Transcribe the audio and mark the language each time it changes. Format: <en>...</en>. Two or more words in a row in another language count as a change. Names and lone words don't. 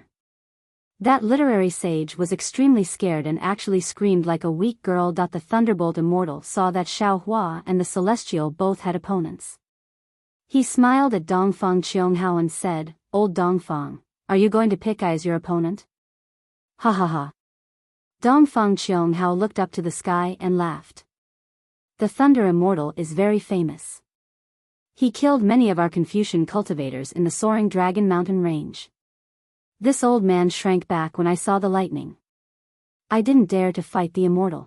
<en>That literary sage was extremely scared and actually screamed like a weak girl. The Thunderbolt Immortal saw that Xiao Hua and the celestial both had opponents. He smiled at Dongfang Qionghao and said, Old Dongfang, are you going to pick I as your opponent? Ha ha ha. Dongfang Qionghao looked up to the sky and laughed. The Thunder Immortal is very famous. He killed many of our Confucian cultivators in the soaring Dragon Mountain range. This old man shrank back when I saw the lightning. I didn't dare to fight the immortal.</en>